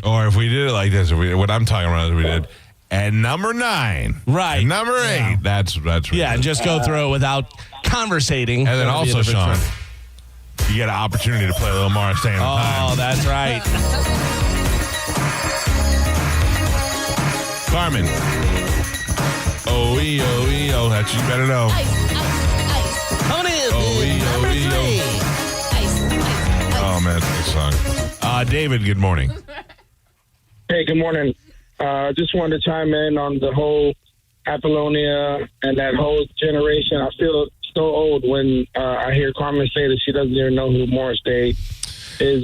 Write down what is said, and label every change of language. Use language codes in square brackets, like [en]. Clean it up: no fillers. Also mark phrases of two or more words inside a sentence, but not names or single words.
[en] Or if we did it like this, what I'm talking about is we did at number 9. Right. At number 8. That's yeah, and just go through it without conversating. And then also, Sean, you get an opportunity to play a little more staying on time. Oh, that's right. Carmen. O-E-O-E-O. That's you better know. Coming in. O-E-O-E-O. Oh, man, that's a good song. David, good morning. hey, good morning. Just wanted to chime in on the whole Apollonia and that whole generation. I feel so old when I hear Carmen say that she doesn't even know who Morris Day is.